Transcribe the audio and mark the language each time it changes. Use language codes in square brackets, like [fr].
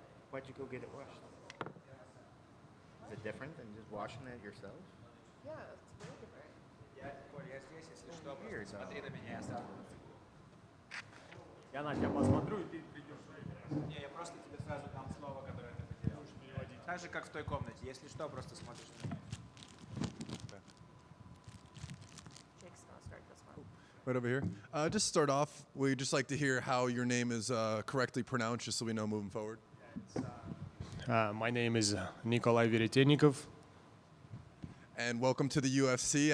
[en] Why'd you go get it washed? Is it different than just washing it yourself? Yeah, it's very different. Weird, though. [ru] Я на тебя посмотрю, и ты придешь. Не, я просто тебе сразу дам слово, которое ты потерял. Так же, как в той комнате. Если что, просто смотришь на меня. [en] Jake's gonna start this one. Right over here. Just start off, we'd just like to hear how your name is correctly pronounced, just so we know moving forward. My name is Nikolai Veretennikov. And welcome to the UFC.